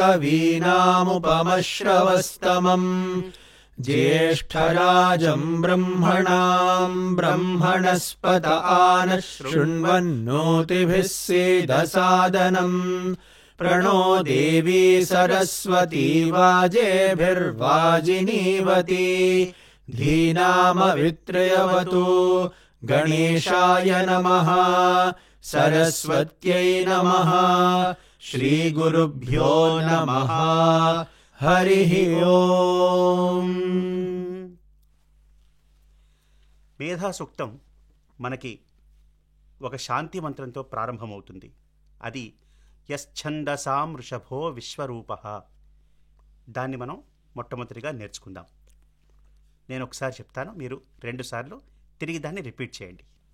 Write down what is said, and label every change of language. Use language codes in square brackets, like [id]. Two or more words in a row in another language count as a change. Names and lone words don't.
[sa] कवीनामुपमश्रवस्तमम् ज्येष्ठराजं ब्रह्मणां ब्रह्मणस्पत आनः शृण्वन्नोतिभिः सीदसादनम् प्रणो देवी सरस्वती वाजेभिर्वाजिनीवती धीनामवित्रयवतु. गणेशाय नमः. सरस्वत्यै नमः. श्रीगुरुभ्यो नमः. हरिः ओम्. [te] మేధాసూక్తం మనకి ఒక శాంతి మంత్రంతో ప్రారంభమవుతుంది. [sa] అది యశ్ఛందసాం వృషభో విశ్వరూపః. [te] దాన్ని మనం మొట్టమొదటిగా నేర్చుకుందాం. నేను ఒకసారి చెప్తాను, మీరు 2 సార్లు తిరిగి దాన్ని రిపీట్ చేయండి.